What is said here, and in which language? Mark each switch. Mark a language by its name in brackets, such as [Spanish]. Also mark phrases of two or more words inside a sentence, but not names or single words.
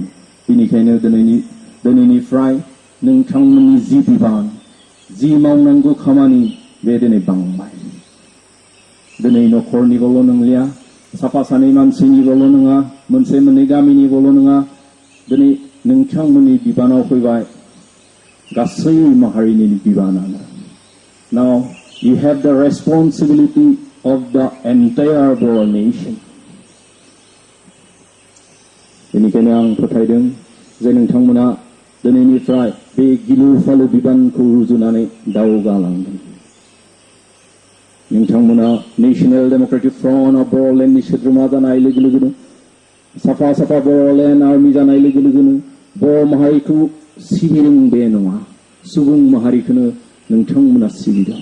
[Bodo] बेनिखायनो दिनैनिफ्राय नोंथांमोननि जि बिबान जि मावनांगौ खामानि बे दिनै बांबाय। दिनै न'खरनिल' नंलिया साफा सानै मानसिनिल' नङा मोनसे मोननै गामिनिल' नङा दिनै नोंथांमोननि बिबानाव फैबाय गासै माहारिनि बिबानानो। [English] Now you have the responsibility of the entire Bodoland nation. [Bodo] बेनिखायनो आं फोथायदों जे नोंथांमोना दिनैनिफ्राय बे गिलु फालु बिबानखौ रुजुनानै दावगालांगोन। नोंथांमोना National Democratic Front of Bodolandनि सोद्रोमा जानाय लोगो लोगोनो साफा साफा Bodoland Army जानाय लोगो लोगोनो बर' माहारिखौ सिबिदों बे नङा सुबुं माहारिखौनो नोंथांमोना सिबिदों।